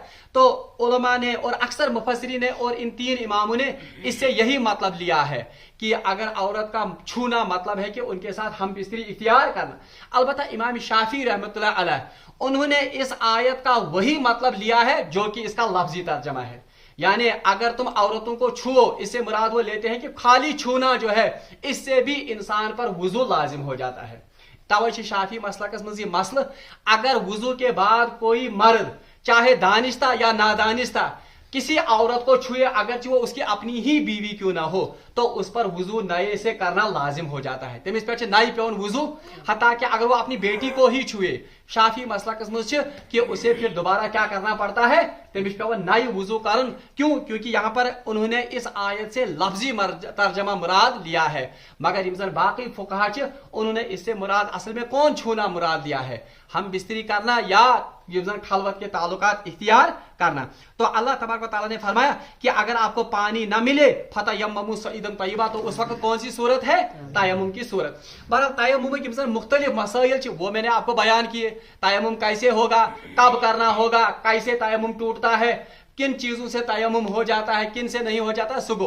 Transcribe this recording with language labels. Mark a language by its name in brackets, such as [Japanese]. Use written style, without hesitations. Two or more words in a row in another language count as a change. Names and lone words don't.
[Urdu] تو علما نے اور اکثر مفسرین نے اور ان تین اماموں نے اس سے یہی مطلب لیا ہے کہ اگر عورت کا چھونا مطلب ہے کہ ان کے ساتھ ہم بستری اختیار کرنا. البتہ امام شافعی رحمۃ اللہ علیہ انہوں نے اس آیت کا وہی مطلب لیا ہے جو کہ اس کا لفظی ترجمہ ہے، یعنی اگر تم عورتوں کو چھوؤ، اس سے مراد وہ لیتے ہیں کہ خالی چھونا جو ہے اس سے بھی انسان پر وضو لازم ہو جاتا ہے. [Kashmiri] تَوَے شافعی مسلکس منز مسل, [Urdu] اگر وضو کے بعد کوئی مرد چاہے دانستہ یا نادانستہ کسی عورت کو چھوئے، اگر وہ اس کی اپنی ہی بیوی کیوں نہ ہو، تو اس پر وضو نئے سے کرنا لازم ہو جاتا ہے. [Kashmiri] تمِس پیہ نئی پیون وضو, [Urdu] حتیٰ کہ اگر وہ اپنی بیٹی کو ہی چھوئے, [Kashmiri] شافعی مسلکس منز [Urdu] کہ اسے پھر دوبارہ کیا کرنا پڑتا ہے, [Kashmiri] تمِس پیون نئی وضو کرن. [Urdu] क्यों? کیونکہ یہاں پر انہوں نے اس آیت سے لفظی ترجمہ مراد لیا ہے، مگر امزن باقی فقہا انہوں نے اس سے مراد اصل میں کون چھونا مراد لیا ہے، ہم بستری کرنا یا خلوت کے تعلقات اختیار کرنا. تو اللہ تبارک و تعالیٰ نے فرمایا کہ اگر آپ کو پانی نہ ملے [Arabic] فَتَيَمَّمُوا صَعِيدًا طَيِّبًا, [Urdu] تو اس وقت کون سی صورت ہے، تیمم کی صورت. بہرحال تیمم کے مختلف مسائل وہ میں نے آپ کو بیان کیے، تیمم کیسے ہوگا، کب کرنا ہوگا، کیسے تیمم ٹوٹتا ہے، کن چیزوں سے تیمم ہو جاتا ہے، کن سے نہیں ہو جاتا سُگو.